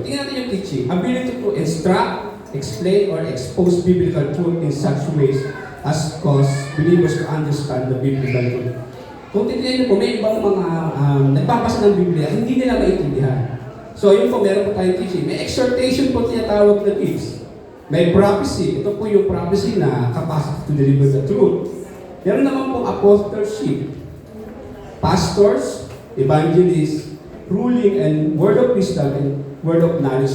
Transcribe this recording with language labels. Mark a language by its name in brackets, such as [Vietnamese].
[Filipino] Tingnan natin yung [English] teaching. Ability to instruct, explain, or expose biblical truth in such ways as cause believers to understand the biblical truth. [Filipino] Kung titignan niyo po, may ibang mga nagbabasa ng Biblia, hindi nila maintindihan. So yun po, meron po tayong teaching. May exhortation po tinatawag na gifts. May prophecy. Ito po yung prophecy na [English] capacity to deliver the truth. [Filipino] Meron naman pong apostleship. [English] Pastors, evangelists, ruling, and word of wisdom, and word of knowledge.